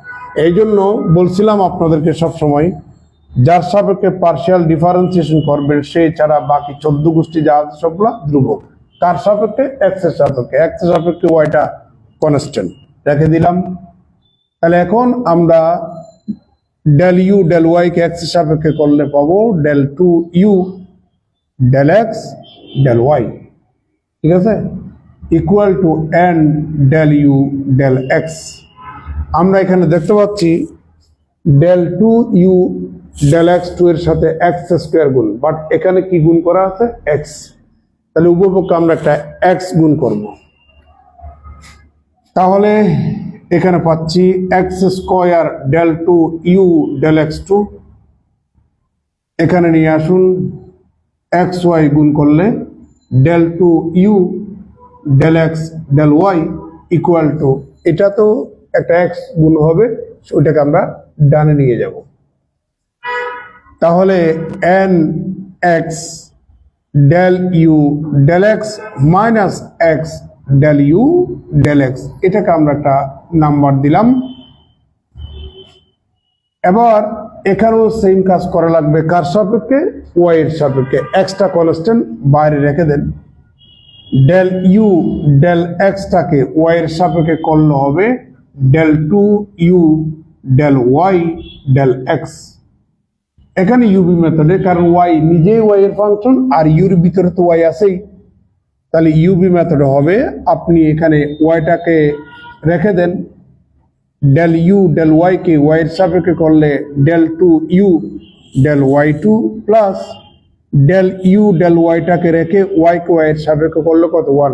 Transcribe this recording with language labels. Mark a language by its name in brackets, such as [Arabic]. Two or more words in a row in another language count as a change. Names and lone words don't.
[Bangla] এই জন্য বলছিলাম আপনাদেরকে সবসময়, যার সাপেক্ষে [English] partial differentiation [Bangla] করবেন সে ছাড়া বাকি 14 গোষ্ঠী যা আছে সবগুলা ধ্রুবক। কার সাপেক্ষে? এক্স এর সাপেক্ষে। এক্স এর সাপেক্ষে ওয়াইটা কনস্ট্যান্ট রেখে দিলাম। তাহলে এখন আমরা [English] del u del y [Bangla] কে এক্স এর সাপেক্ষে করলে পাবো [English] del two u del x del y, [Bangla] ঠিক আছে, [English] equal to n del u del x। [Bangla] আমরা এখানে দেখতে পাচ্ছি [English] del two u del x2 [Bangla] এর সাথে [English] x square [Bangla] গুণ, বাট এখানে কি গুণ করা আছে? x, তাহলে উভয়পক্ষে আমরা একটা x গুণ করব। তাহলে এখানে পাচ্ছি [English] x square del two u del x2, [Bangla] এখানে নিয়ে আসুন xy গুণ করলে [English] del two u del x del y equal to, [Bangla] এটা তো একটা x গুণ হবে, ওইটাকে আমরা ডানে নিয়ে যাব। তাহলে [English] n x del u del x [Bangla] মাইনাস x del u del x, এটাকে আমরা একটা নাম্বার দিলাম। এবার এখানেও সেম কাজ করা লাগবে, কার সাপেক্ষে? y এর সাপেক্ষে। xটা কনস্ট্যান্ট বাইরে রেখে দেন, [English] del u del x [Bangla] টাকে y এর সাপেক্ষে করলে হবে [English] del two u del y del x. [Bangla] এখানে ইউবি মেথডে, কারণ ওয়াই নিজেই ওয়াই এর ফাংশন আর ইউর ভিতরে তো ওয়াই আছেই, তাহলে ইউবি মেথডে হবে আপনি এখানে ওয়াইটাকে রেখে দেন, [English] del u del y [Bangla] কে ওয়াই এর সাপেক্ষে করলে [English] del two u del y two plus del u del y [Bangla] রেখে ওয়াই কে ওয়াই এর সাপেক্ষে করলে কত? 1।